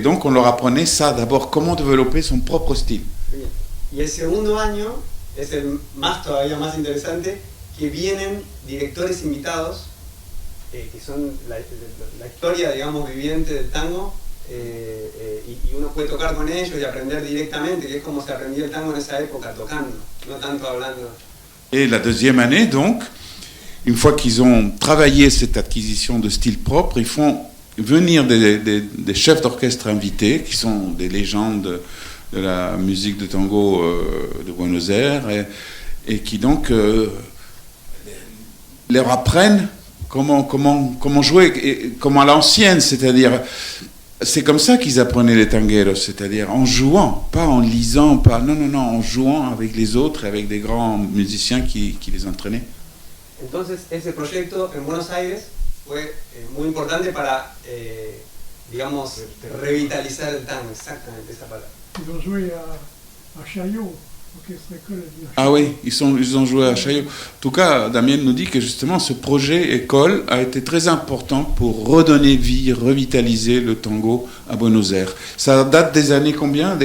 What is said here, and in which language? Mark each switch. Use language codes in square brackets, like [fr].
[fr] Donc, on leur apprenait ça, d'abord, comment développer son propre style. Bien. [es] Y el segundo año es el todavía más interesante, que vienen directores invitados, que son la historia, digamos, viviente del tango, y uno puede tocar con ellos y aprender directamente, que es como se aprendía el tango en esa época, tocando, no tanto hablando. [fr] Et la deuxième année, donc, une fois qu'ils ont travaillé cette acquisition de style propre, ils font venir des chefs d'orchestre invités, qui sont des légendes de la musique de tango de Buenos Aires, et qui donc leur apprennent comment jouer, et comment à l'ancienne, c'est-à-dire, c'est comme ça qu'ils apprenaient les tangueros, c'est-à-dire en jouant, pas en lisant, non, en jouant avec les autres, avec des grands musiciens qui les entraînaient. [es] Entonces, ese proyecto en Buenos Aires fue muy importante para, digamos, revitalizar el tango, exactamente esa palabra. [fr] Ils ont joué à Chaillot, orchestre école. Ah oui, ils ont joué à Chaillot. En tout cas, Damien nous dit que justement ce projet école a été très important pour redonner vie, revitaliser le tango à Buenos Aires. Ça date des années combien?